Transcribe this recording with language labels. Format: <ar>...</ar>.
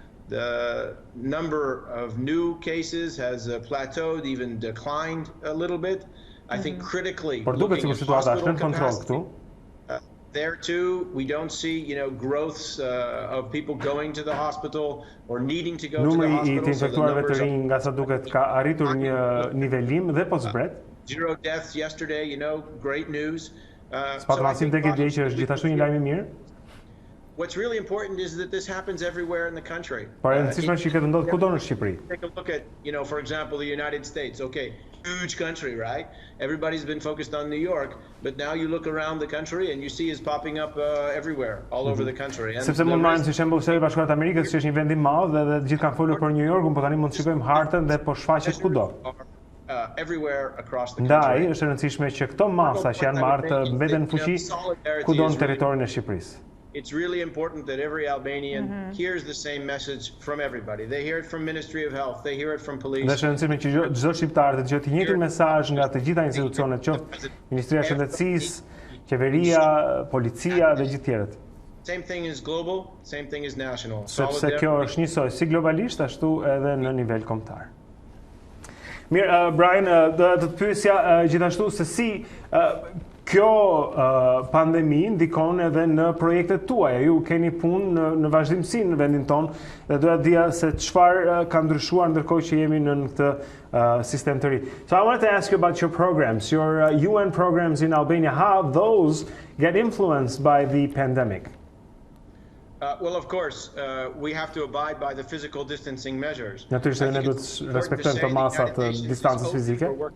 <en>The number of new cases has plateaued, even declined a little bit. I think critically,</en> <sq>por duket sikur situata është në kontroll këtu.</sq> <en>There too, we don't see, growths of people going to the hospital or needing to go to the</en> <sq>Numri</sq> <en>hospital.</en> <sq>I të infektuarve të rinj nga sa duket ka arritur një nivelim dhe po zbret.</sq> <en>Zero deaths yesterday, great news.</en> <sq>Spatulasim tek dje që është gjithashtu një lajm I mirë.</sq> <en>What's really important is that this happens everywhere in the country.</en> <sq>Por e rëndësishme që këtë ndodh kudo në Shqipëri.</sq> <en>Take a look at, for example, the United States. Okay, huge country, right? Everybody's been focused on New York, but now you look around the country and you see it's popping up everywhere, all over the country.</en> <sq>Sepse mund marrim si shembull Shtetet Bashkuara të Amerikës, që është një vend I madh dhe të gjithë kanë folur për New Yorkun, por tani mund të shikojmë hartën dhe po shfaqet kudo.</sq> <en>Everywhere across the country.</en> <sq>Ndaj, është e rëndësishme që këto masa që janë marrë të mbeten në fuqi kudo në territorin e Shqipërisë.</sq> <en>It's really important that every Albanian hears the same message from everybody. They hear it from Ministry of Health, they hear it from police.</en> <sq>Dhe është e rëndësishme që çdo shqiptar të dëgjojë të njëjtin mesazh nga të gjitha institucionet, qoftë Ministria e Shëndetësisë, qeveria, policia dhe gjithë tjerët.</sq> <en>Same thing is global, same thing is national.</en> <sq>Sepse kjo është njësoj si globalisht ashtu edhe në nivel kombëtar. Mirë, Brian, do të pyesja gjithashtu se si kjo pandemi ndikon edhe në projektet tuaja. Ju keni punë në vazhdimsi në vendin tonë dhe doja të dija se çfarë ka ndryshuar ndërkohë që jemi në këtë sistem të ri.</sq> <en>So I wanted to ask you about your programs, your UN programs in Albania, how those get influenced by the pandemic. Well, of course, we have to abide by the physical distancing measures.</en> <sq>Natyrisht ne duhet të respektojmë këto masa të distancës fizike.</sq>